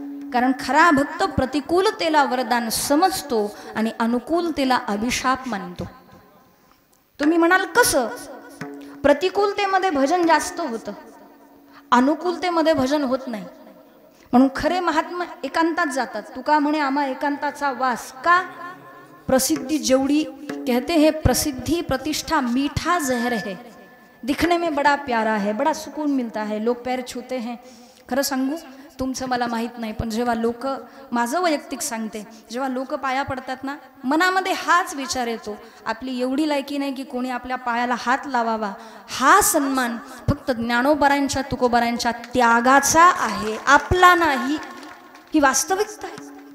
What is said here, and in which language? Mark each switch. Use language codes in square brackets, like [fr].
[mr] कारण खरा भक्त प्रतिकूलतेला वरदान समजतो आणि अनुकूलतेला अभिशाप मानतो. तुम्ही म्हणाल कसं? प्रतिकूलतेमध्ये भजन जास्त होतं, अनुकूलतेमध्ये भजन होत नाही. म्हणून खरे महात्मा एकांतात जातात. तुका म्हणे आम्हा एकांताचा वास का? [hi] प्रसिद्धि जेवढी कहते हैं प्रसिद्धि प्रतिष्ठा मीठा जहर है, दिखने में बड़ा प्यारा है, बड़ा सुकून मिलता है, लोग पैर छूते हैं. [mr] खरं सांगू, तुमचं मला माहीत नाही पण जेव्हा लोक, माझं वैयक्तिक सांगते, जेव्हा लोक पाया पडतात ना मनामध्ये हाच विचार येतो, आपली एवढी लायकी नाही की कोणी आपल्या पायाला हात लावावा. हा सन्मान फक्त ज्ञानोबारांच्या तुकोबारांच्या त्यागाचा आहे, आपला नाही. ही वास्तविकता आहे.